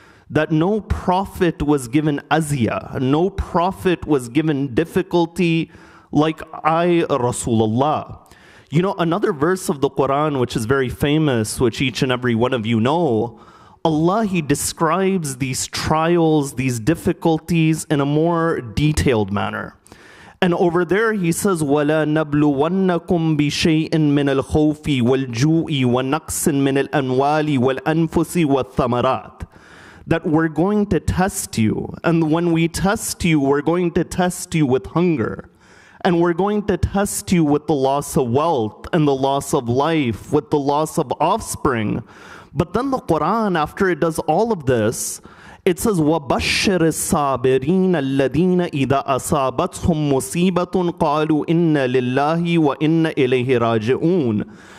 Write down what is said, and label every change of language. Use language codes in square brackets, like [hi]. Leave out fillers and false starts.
[en] That no prophet was given aziyah, no prophet was given difficulty like I, Rasulullah. You know, another verse of the Quran which is very famous, which each and every one of you know, Allah, He describes these trials, these difficulties in a more detailed manner. And over there He says, [ar] وَلَا نَبْلُوَنَّكُمْ بِشَيْءٍ مِّنَ الْخَوْفِ وَالْجُوءِ وَنَقْصٍ مِّنَ الْأَمْوَالِ وَالْأَنفُسِ وَالثَّمَرَاتِ. [en] That we're going to test you. And when we test you, we're going to test you with hunger. And we're going to test you with the loss of wealth and the loss of life, with the loss of offspring. But then the Quran, after it does all of this, it says, [ar] وَبَشِّرِ الصَّابِرِينَ الَّذِينَ إِذَا أَصَابَتْهُمْ مُصِيبَةٌ قَالُوا إِنَّ لِلَّهِ وَإِنَّ إِلَيْهِ رَاجِعُونَ.